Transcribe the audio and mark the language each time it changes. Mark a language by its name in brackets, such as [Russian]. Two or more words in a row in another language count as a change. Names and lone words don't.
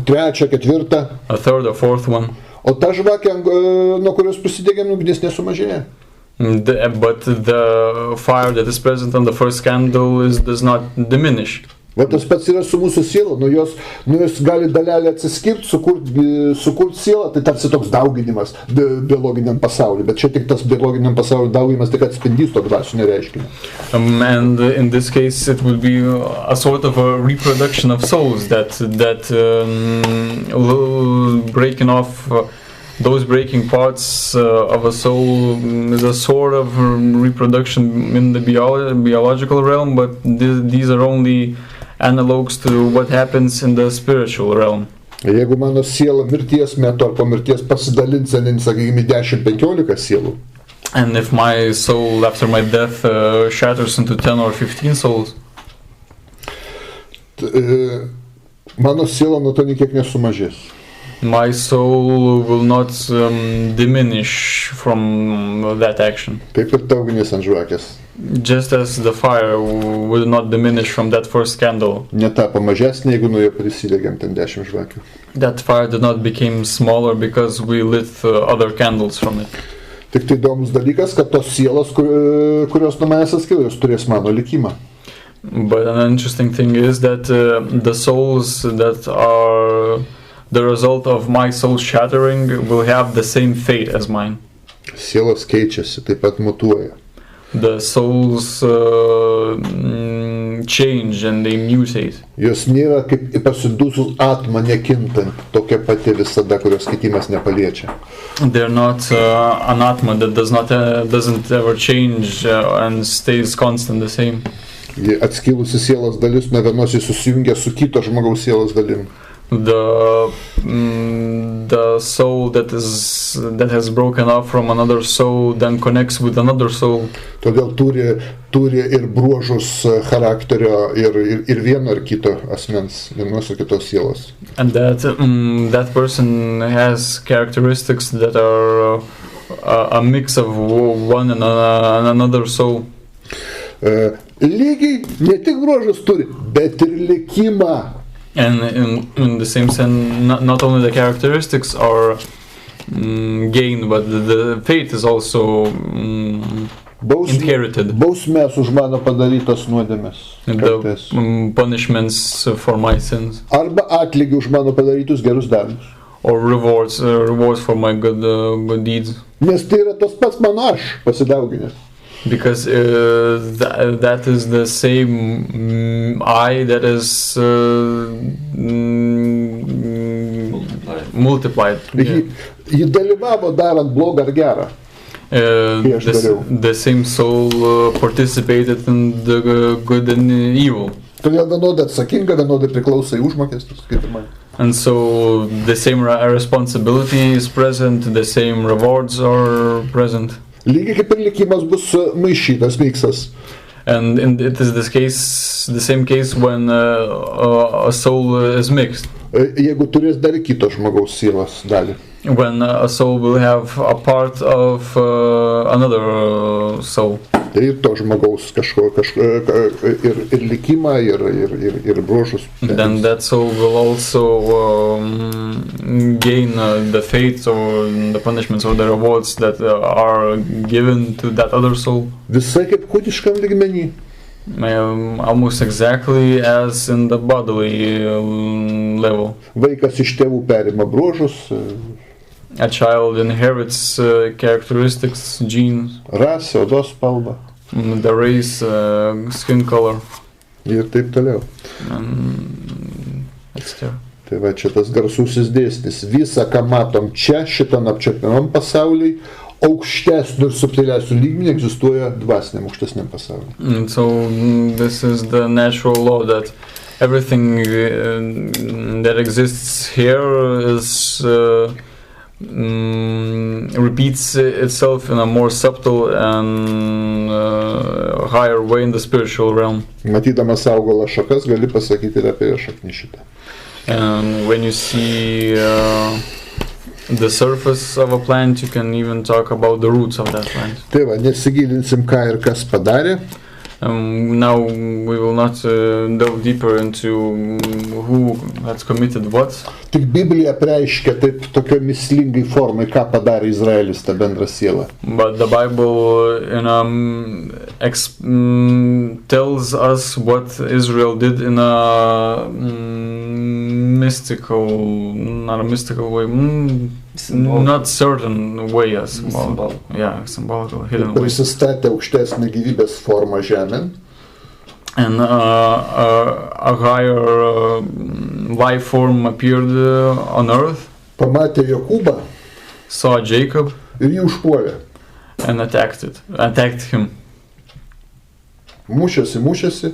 [Lithuanian] Trečią, ketvirtą. [English] A third or fourth one. [Lithuanian] O ta žvakė, nuo kurios prisidegėm, ugnis nesumažėja. [English] But the fire that is present on the first candle does not diminish. [Lithuanian] Va tas pats yra su mūsų siela, nuo jos gali dalelė atsiskirti, sukurt sielą, tai tarsi toks dauginimas biologiniam pasauliu, bet čia tik tas biologiniam pasauliu dauginimas tik atspindys to dvasinio reiškinio. [English] And in this case it will be a sort of a reproduction of souls that breaking off those breaking parts of a soul is a sort of reproduction in the biological realm, but these are only analogs to what happens in the spiritual realm. [Lithuanian] Jeigu mano siela mirties metu ar po mirties pasidalins, sakykime, 10-15 sielų. [English] And if my soul after my death shatters into 10 or 15 souls, [Lithuanian] mano siela nuo to niekiek nesumažės. [English] My soul will not diminish from that action. [Lithuanian] Taip ir ta ugnis ant žvakės. [English] Just as the fire will not diminish from that first candle. [Lithuanian] Netapo mažesnė, jeigu nuo jo prisidegėm ten 10 žvakių. [English] That fire did not become smaller because we lit other candles from it. [Lithuanian] Tik tai įdomus dalykas, kad tos sielos, kurios nuo manęs atskilo, jos turės mano likimą. [English] But an interesting thing is that the souls that are the result of my soul shattering will have the same fate as mine. [Lithuanian] Sielos keičiasi, taip pat mutuoja. [English] The souls change and they mutate. [Lithuanian] Jos nėra kaip pasidūsus atma nekintant, tokia pati visada, kurios kitimas nepaliečia. [English] They're not an atma that doesn't ever change and stays constant the same. [Lithuanian] Atskilusi sielos dalis nuo vienos susijungia su kito žmogaus sielos dalim. [English] The soul that has broken off from another soul then connects with another soul. [Lithuanian] Todėl turi ir bruožus charakterio ir vieno ar kito asmens, vienos ar kitos sielos. [English] And that person has characteristics that are a mix of one and another soul. [Lithuanian] Lygiai ne tik bruožus turi, bet ir likimą. [English] And in the same sense, not only the characteristics are gained, but the fate is also inherited. [Lithuanian] Bausmės už mano padarytas nuodėmes. [English] The punishments for my sins. [Lithuanian] Arba atlygį už mano padarytus gerus darbus. [English] Or rewards for my good deeds. [Lithuanian] Nes tai yra tas pats mano aš pasidauginęs. [English] Because that is the same I that is multiplied. [Lithuanian] Ji dalyvavo darant blogą ar gerą. [English] The same soul participated in the good and evil. [Lithuanian] Todėl vienodai atsakinga, vienodai priklausai užmokestis, kaip ir man. [English] And so the same responsibility is present, the same rewards are present. [Lithuanian] Lygiai kaip ir likimas bus maišytas, miksas. [English] And it is the same case when a soul is mixed. [Lithuanian] Jeigu turės dar kito žmogaus sielos dalį. [English] When a soul will have a part of another soul. [Lithuanian] Tai ir to žmogaus ir likimą, ir bruožus. [English] Then that soul will also gain the fate or the punishments or the rewards that are given to that other soul. [Lithuanian] Visai kaip kūniškam lygmenį. [English] Almost exactly as in the bodily level. [Lithuanian] Vaikas iš tėvų perima bruožus. [English] A child inherits characteristics, genes. [Lithuanian] Rasę, odos spalvą. [English] The race, skin color. [Lithuanian] Ir taip toliau. Tai va čia tas garsusis dėsnis. Visa, ką matom čia, šitam apčiuopiamam pasauliui, aukštesnių ir subtilesnių lygmenį egzistuoja dvasiniam aukštesniam pasauliui. [English] And so this is the natural law that everything that exists here is repeats itself in a more subtle and higher way in the spiritual realm. [Lithuanian] Matydamas augalo šakas gali pasakyti ir apie šaknį šitą. [English] And when you see the surface of a plant, you can even talk about the roots of that plant. [Lithuanian] Tai va, nesigilinsim ką ir kas padarė. [English] Now we will not delve deeper into who has committed what. [Lithuanian] Tik Biblija preiškia taip tokia mislingai formai, ką padarė Izraelis tą bendrą sielą. [English] But the Bible tells us what Israel did in a mystical, not a mystical way, not certain way, symbolical. Yeah, symbolical, hidden way. [Lithuanian] Prisistatė aukštesnę gyvybės formą žemėn. [English] And a higher life form appeared on earth. [Lithuanian] Pamatė Jokūbą. [English] Saw Jacob. [Lithuanian] Ir jį užpuolė. [English] And attacked him. [Lithuanian] Mušėsi.